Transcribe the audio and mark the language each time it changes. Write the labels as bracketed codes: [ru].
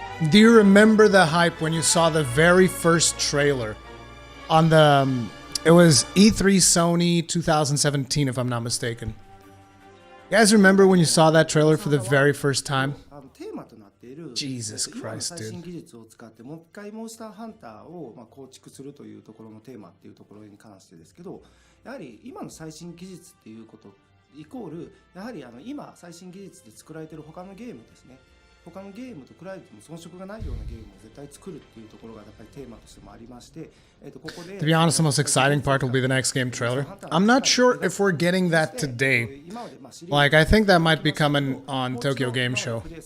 [en] Do you remember the hype when you saw the very first trailer on the... it was E3 Sony 2017, if I'm not mistaken. You guys remember when you saw that trailer for the very first time? Jesus Christ, dude. [ja] 技術を使ってもう一回モンスターハンターを構築するというところのテーマっていうところに関してですけど、やはり今の最新技術っていうことイコールやはり今最新技術で作られている他のゲームですね。他のゲームと比べても遜色がないようなゲームを絶対作るっていうところがやっぱりテーマとしてもありまして、ここで [en] To be honest, the most exciting part will be the next game trailer. I'm not sure if we're getting that today. Like, I think that might be coming on Tokyo Game Show.